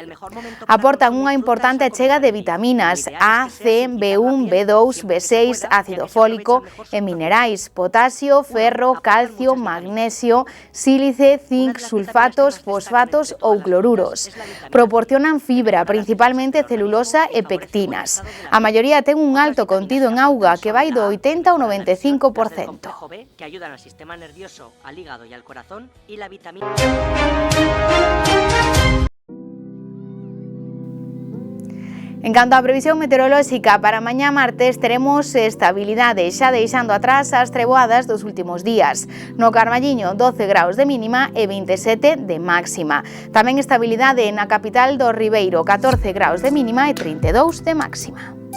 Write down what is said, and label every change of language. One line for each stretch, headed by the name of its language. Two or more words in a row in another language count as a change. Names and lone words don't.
Galician: Aportan unha importante achega de vitaminas A, C, B1, B2, B6, ácido fólico e minerais, potasio, ferro, calcio, magnesio, sílice, zinc, sulfatos, fosfatos ou cloruros. Proporcionan fibra, principalmente celulosa e pectinas. A maioría ten un alto contido en auga que vai do 80 ao 95%.
Spanish: Que ayudan al sistema nervioso, al hígado y al corazón, y la vitamina.
Galician: En canto á previsión meteorolóxica, para mañá martes teremos estabilidade, xa deixando atrás as treboadas dos últimos días. No Carballiño, 12 graus de mínima e 27 de máxima. Tamén estabilidade na capital do Ribeiro, 14 graus de mínima e 32 de máxima.